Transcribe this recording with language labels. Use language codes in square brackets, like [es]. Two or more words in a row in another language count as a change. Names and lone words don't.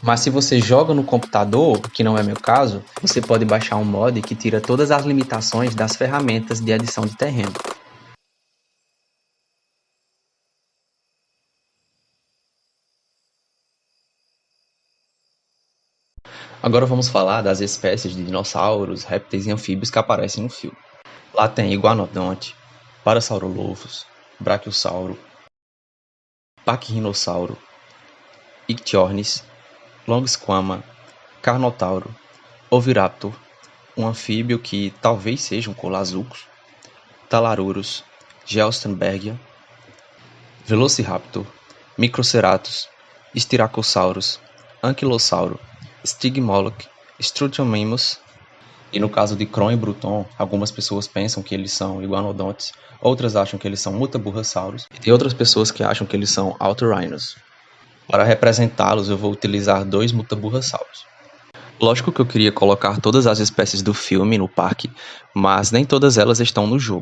[pt] Mas se você joga no computador, que não é meu caso, você pode baixar um mod que tira todas as limitações das ferramentas de edição de terreno. Agora vamos falar das espécies de dinossauros, répteis e anfíbios que aparecem no filme. Lá tem iguanodonte, parasaurolophus, brachiosauro, pachyrhinosauro, ichthyornis, longsquama, carnotauro, oviraptor, um anfíbio que talvez seja um colazucos, talaruros, geostenbergia, velociraptor, microceratus, styracosaurus, anquilossauro, stigmoloch, struthiomimus. E no caso de Kron e Bruton, algumas pessoas pensam que eles são iguanodontes, outras acham que eles são mutaburrassauros, e tem outras pessoas que acham que eles são autorhinos. Para representá-los, eu vou utilizar dois mutaburrassauros. Lógico que eu queria colocar todas as espécies do filme no parque, mas nem todas elas estão no jogo.